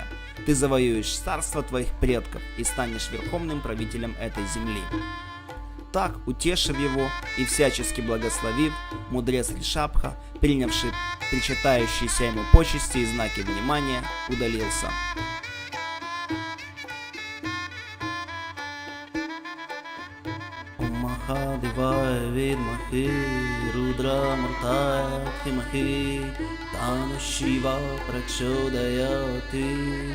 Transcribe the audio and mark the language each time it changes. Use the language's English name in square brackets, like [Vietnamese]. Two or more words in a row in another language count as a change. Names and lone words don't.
[Russian] Ты завоюешь царство твоих предков и станешь верховным правителем этой земли. Так, утешив его и всячески благословив, мудрец Ришабха, принявший причитающиеся ему почести и знаки внимания, удалился. [Sanskrit] महादेवाय विद्महे, रुद्र मूर्तये धीमहि, तन्नो शिवः प्रचोदयात्.